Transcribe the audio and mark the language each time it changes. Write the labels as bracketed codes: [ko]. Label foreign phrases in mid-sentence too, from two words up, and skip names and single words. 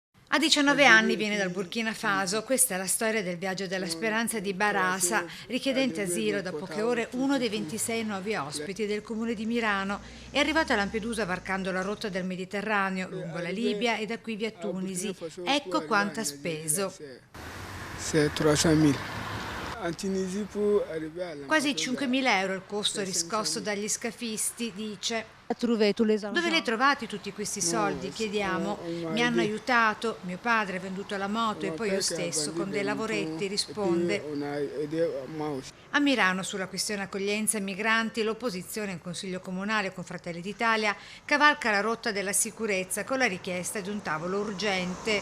[it] A 19 anni viene dal Burkina Faso. Questa è la storia del viaggio della speranza di Barasa, richiedente asilo da poche ore, uno dei 26 nuovi ospiti del comune di Mirano. È arrivato a Lampedusa varcando la rotta del Mediterraneo, lungo la Libia e da qui via Tunisi. Ecco quanto ha speso. [fr] C'est 300 000. En Tunisie pour arriver à [it] Quasi [fr] Lampedusa. [it] 5.000 euro il costo riscosso dagli scafisti, dice. Dove li hai Dove trovati tutti questi soldi? Chiediamo. Mi hanno aiutato, mio padre ha venduto la moto e poi io stesso con dei lavoretti, risponde. A Mirano, sulla questione accoglienza e migranti, l'opposizione in Consiglio Comunale con Fratelli d'Italia cavalca la rotta della sicurezza con la richiesta di un tavolo urgente.